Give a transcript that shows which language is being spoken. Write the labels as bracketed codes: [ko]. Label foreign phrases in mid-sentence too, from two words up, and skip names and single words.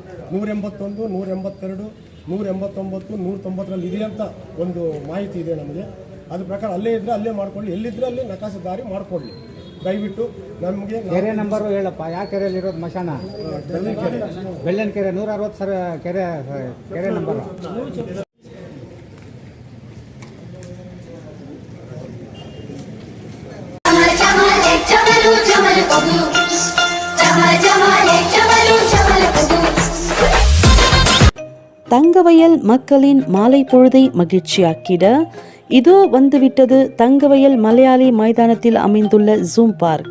[kn] 181, 182, 189, 190ರಲ್ಲಿ ಇದೆ ಅಂತ ಒಂದು ಮಾಹಿತಿ ಇದೆ ನಮಗೆ. ಅದ್ರ ಪ್ರಕಾರ ಅಲ್ಲೇ ಇದ್ದರೆ ಅಲ್ಲೇ ಮಾಡ್ಕೊಳ್ಳಿ, ಎಲ್ಲಿದ್ದರೆ ಅಲ್ಲಿ ನಕಾಸೆ ದಾರಿ ಮಾಡಿಕೊಡ್ಲಿ ದಯವಿಟ್ಟು. ನಮಗೆ ಕೆರೆ ನಂಬರು ಹೇಳಪ್ಪ, ಯಾವ ಕೆರೆಯಲ್ಲಿ ಇರೋದು ಮಶಾಣ? ಬೆಳ್ಳನ ಕೆರೆ 160 ಕೆರೆ ನಂಬರ್. [ta] தங்கவயல் மக்களின் மாலை பொழுதை மகிழ்ச்சியாக்கிட இதோ வந்துவிட்டது தங்கவயல் மலையாளி மைதானத்தில் அமைந்துள்ள ஜூம் பார்க்.